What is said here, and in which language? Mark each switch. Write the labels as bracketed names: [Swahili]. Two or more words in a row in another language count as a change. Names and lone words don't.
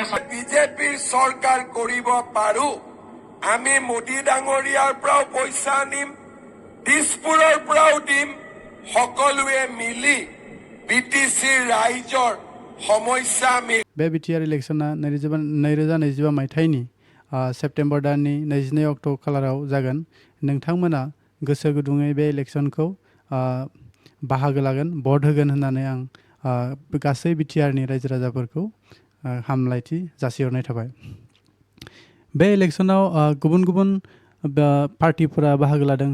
[Assamese] বিজেপিৰ চৰকাৰ কৰিব পাৰো আমি মোদী ডাঙৰীয়াৰ পৰাও পইচা নিম দিছপুৰৰ পৰাও দিম সকলোৱে মিলি বিটিচিৰ ৰাইজৰ সমস্যা [Bodo] बे बिटिआर इलेक्शना 2025 मायथाइनि सेप्टेम्बर दाननि 22 अक्ट' खालाराव जागोन नोंथांमोना गोसो गुदुङै बे इलेक्शनखौ बाहागो लागोन भट होगोन होननानै आं गासै बिटिआरनि रायजो राजाफोरखौ हामलायथि जासिहरनाय थाबाय बे इलेक्शनाव गुबुन गुबुन पार्टिफोरा बाहागो लादों